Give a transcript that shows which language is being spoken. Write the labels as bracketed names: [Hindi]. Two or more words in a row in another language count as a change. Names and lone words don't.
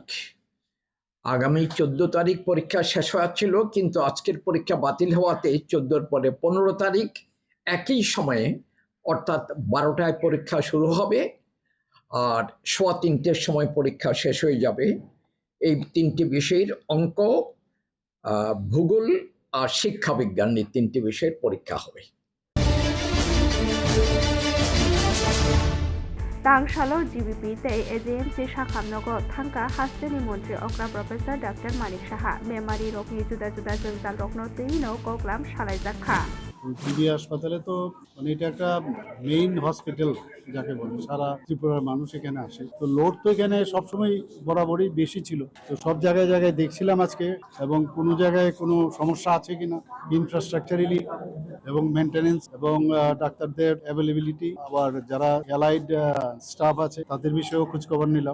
[Bangla] আগামী 14 তারিখ পরীক্ষা শেষ হওয়ার ছিল, কিন্তু আজকের পরীক্ষা বাতিল হওয়াতে 14-র পরে 15 তারিখ একই সময়ে অর্থাৎ 12টায় পরীক্ষা শুরু হবে আর 3:15-র সময় পরীক্ষা শেষ হয়ে যাবে। এই 3টে বিষয়ের অঙ্ক, ভূগোল আর শিক্ষা বিজ্ঞান, এই 3টে বিষয়ের পরীক্ষা হবে। [Kok Borok] Tangshalo GBP tei AJMC Shakhamnogo Thangka Hasteni Montri Okra Professor Dr. Manik Shaha Memari Rokni Juda Juda Jongjal Rokno Teino Koklam Shalaijakha [Bangla] জিবি হাসপাতালে তো মানে এটা একটা [English] main hospital [Bangla] যাকে বলে, সারা ত্রিপুরার মানুষ এখানে আসে। তো লোড তো এখানে সবসময় বরাবরই বেশি ছিল। তো সব জায়গায় জায়গায় দেখছিলাম আজকে, এবং কোনো জায়গায় কোনো সমস্যা আছে কিনা ইনফ্রাস্ট্রাকচারালি এবং মেনটেনেন্স এবং ডাক্তারদের অ্যাভেলেবিলিটি, আবার যারা [English] allied staff [Bangla] আছে তাদের বিষয়েও খোঁজখবর নিলাম।